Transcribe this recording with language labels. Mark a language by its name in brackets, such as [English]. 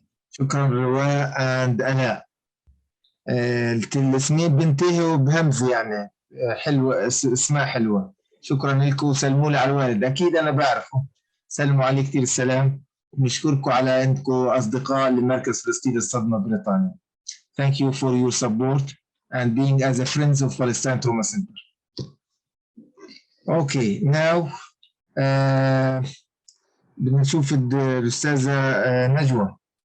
[Arabic] شكرا رواء [English] and [Arabic] أنا. الاسمين بينتهوا بهمزة يعني حلوة، اسمها حلوة. شكرا لكم وسلموا لي على الوالد، أكيد أنا بعرفه. سلموا عليه كثير السلام، ونشكركم على أنكم أصدقاء لمركز فلسطين الصدمة بريطانيا. [English] Thank you for your support and being as a friends of Palestine Trauma Center. Okay, now [Arabic] بدنا نشوف الأستاذة نجوى.